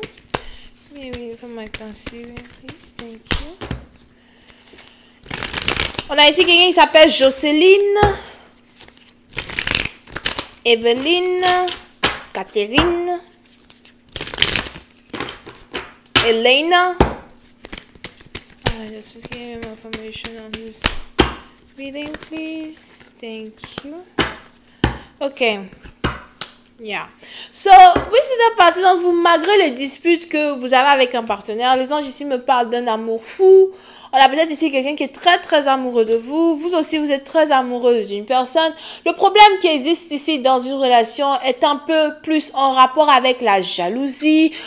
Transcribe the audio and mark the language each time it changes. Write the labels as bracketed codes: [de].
[en] Give me a reading for my Cancerian, please. Thank you. [fr] On a ici quelqu'un qui s'appelle Jocelyne, Evelyne, Catherine, Elena. [en] Just give me more information on this reading, please. Thank you. Ok. Yeah. So, [fr] oui, c'est la partie. Donc, vous, malgré les disputes que vous avez avec un partenaire, les anges ici me parlent d'un amour fou. On a peut-être ici quelqu'un qui est très, très amoureux de vous. Vous aussi, vous êtes très amoureuse d'une personne. Le problème qui existe ici dans une relation est un peu plus en rapport avec la jalousie.